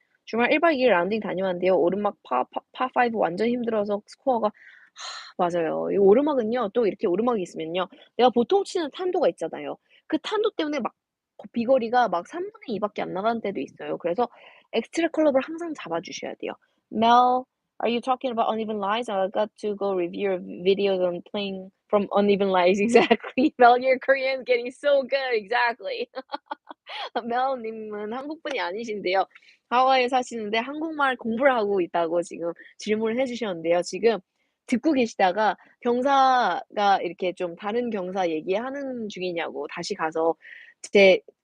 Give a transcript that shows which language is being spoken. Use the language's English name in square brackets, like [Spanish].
[Korean] 주말 1박 2일 라운딩 다녀왔는데요. 오르막 파5 완전 힘들어서 스코어가 맞아요. 이 오르막은요 또 이렇게 오르막이 있으면요 내가 보통 치는 탄도가 있잖아요. 그 탄도 때문에 막 비거리가 막 3분의 2 밖에 안 나가는 때도 있어요. 그래서 엑스트라 클럽을 항상 잡아 주셔야 돼요. [English] Mel, are you talking about uneven lies? I got to go review your videos on playing from uneven lies. Exactly. Mel, your Korean is getting so good. Exactly. [Korean] 멜 님은 한국 분이 아니신데요. 하와이에 사시는데 한국말 공부를 하고 있다고 지금 질문을 해 주셨는데요. 지금 듣고 계시다가 경사가 이렇게 좀 다른 경사 얘기하는 중이냐고 다시 가서 제